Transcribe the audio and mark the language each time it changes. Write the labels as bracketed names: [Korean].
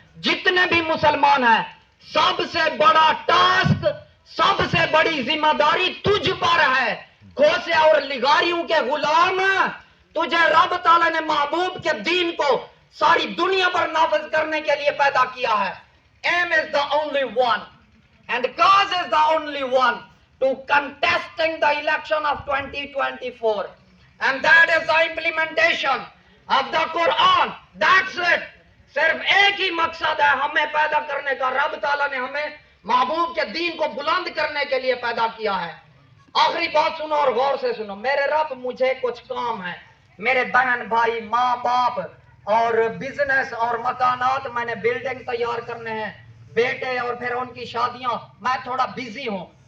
[Urdu] جتنے بھی مسلمان ہیں سب سے بڑا ٹاسک، سب سے بڑی ذمہ داری تجھ پر ہے. کھوسے اور لگاریوں کے غلام تجھے رب تعالیٰ نے محبوب کے دین کو ساری دنیا پر نافذ کرنے کے لیے پیدا کیا ہے. [English] Aim is the only one and cause is the only one to contesting the election of 2024, and that is the implementation of the Quran. That's it. [Urdu] صرف ایک ہی مقصد ہے ہمیں پیدا کرنے کا. رب تعالیٰ نے ہمیں محبوب کے دین کو بلند کرنے کے لیے پیدا کیا ہے. آخری بات سنو اور غور سے سنو. میرے رب مجھے کچھ کام ہے، میرے بہن بھائی ماں باپ اور بزنس اور مکانات، میں نے بلڈنگ تیار کرنے ہیں، بیٹے اور پھر ان کی شادیاں، میں تھوڑا بزی ہوں.